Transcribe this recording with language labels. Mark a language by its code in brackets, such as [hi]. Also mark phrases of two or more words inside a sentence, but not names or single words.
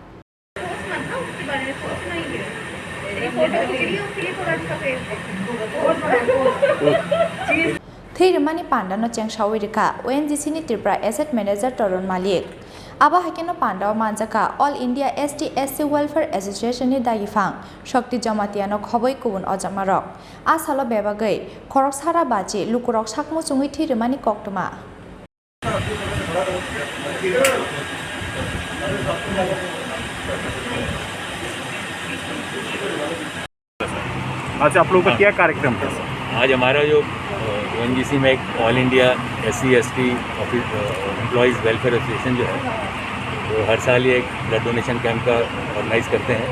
[trp] Thirimani Panda no Chengshawi ONGC ni Tripura Asset Manager Torun Malik Aba Hakeno Panda Manjaka All India ST/SC Welfare Association ni Dagifang Shakti Jamatiano Khoboi Kubun Ojamarok Asalo Bebagai Korok Sara Baji Lukurok Shakmo Jungi Thirimani Koktuma [hi] आज आप लोगों का क्या कार्यक्रम था? आज हमारा जो ONGC में एक ऑल इंडिया SC/ST एम्प्लॉयज़ वेलफेयर एसोसिएशन जो है वो हर साल ये एक [en] blood donation camp [hi] का ऑर्गेनाइज़ करते हैं।